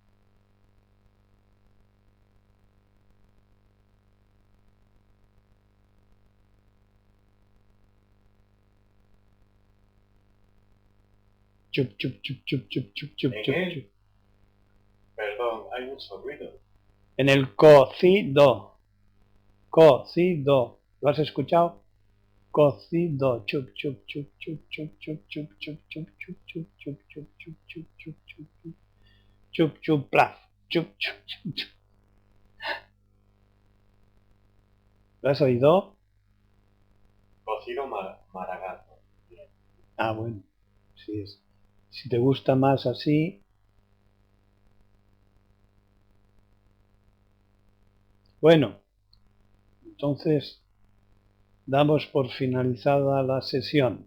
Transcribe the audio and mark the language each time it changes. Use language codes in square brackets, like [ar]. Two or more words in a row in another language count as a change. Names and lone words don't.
[es] Chup, chup, chup, chup, chup, chup, chup, chup, chup. Perdón, hay mucho ruido. En el cocido. Cocido. ¿Lo has escuchado? Cocido. Chup, chup, chup, chup, chup, chup, chup, chup, chup, chup, chup, chup, chup, chup, chup, chup, chup, chup. Chup, chup, plaf. Chup, chup, chup, chup. ¿Lo has oído? Cocido maragato. Ah, bueno. Si te gusta más así. Bueno, entonces damos por finalizada la sesión.